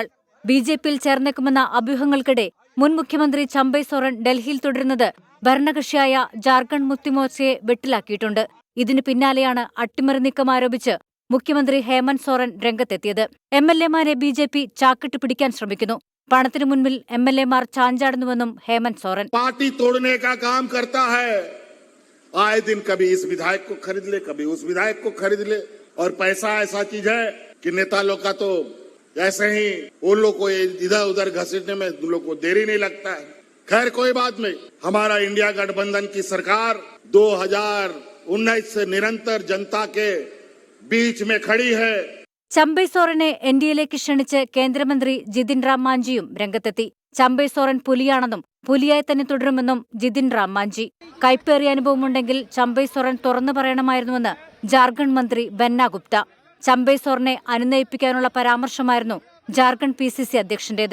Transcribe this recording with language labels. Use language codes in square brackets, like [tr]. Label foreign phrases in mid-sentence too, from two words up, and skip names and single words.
[ml] BJP-യിൽ ചേർന്നേക്കുമെന്ന അഭ്യൂഹങ്ങൾക്കിടെ മുൻ മുഖ്യമന്ത്രി ചമ്പൈ സോറൻ ഡൽഹിയിൽ തുടരുന്നത് ഭരണകക്ഷിയായ ജാർഖണ്ഡ് മുക്തി മോർച്ചയെ വെട്ടിലാക്കിയിട്ടുണ്ട്. ഇതിനു പിന്നാലെയാണ് അട്ടിമറി നീക്കം ആരോപിച്ച് മുഖ്യമന്ത്രി ഹേമന്ത് സോറൻ രംഗത്തെത്തിയത്. MLA-മാരെ BJP ചാക്കിട്ട് പിടിക്കാൻ ശ്രമിക്കുന്നു. പണത്തിനു മുൻപിൽ MLA-മാർ ചാഞ്ചാടുന്നുവെന്നും ഹേമന്ത് സോറൻ. [hi] പാർട്ടി തോड़ने का काम करता है, आए दिन कभी इस विधायक को खरीद ले, कभी उस विधायक को खरीद ले, और पैसा ऐसा चीज है कि नेता लोग का तो ऐसे ही उन लोग को इधर उधर घसीटने में उन लोग को देरी नहीं लगता है. खैर कोई बात नहीं. हमारा इंडिया गठबंधन की सरकार 2019 से निरंतर जनता के बीच में खड़ी है. [ml] ചമ്പൈ സോറനെ NDA-യിലേക്ക് ക്ഷണിച്ച് കേന്ദ്രമന്ത്രി ജിതിൻ റാം മാഞ്ചിയും രംഗത്തെത്തി. ചമ്പൈ സോറൻ പുലിയാണെന്നും പുലിയായി തന്നെ തുടരുമെന്നും ജിതിൻ റാം മാഞ്ചി. കൈപ്പേറിയ അനുഭവമുണ്ടെങ്കിൽ ചമ്പൈ സോറൻ തുറന്നു പറയണമായിരുന്നുവെന്ന് ജാർഖണ്ഡ് മന്ത്രി ബന്ന ഗുപ്ത. ചമ്പൈ സോറനെ അനുനയിപ്പിക്കാനുള്ള പരാമർശമായിരുന്നു ജാർഖണ്ഡ് PCC അധ്യക്ഷന്റേത്.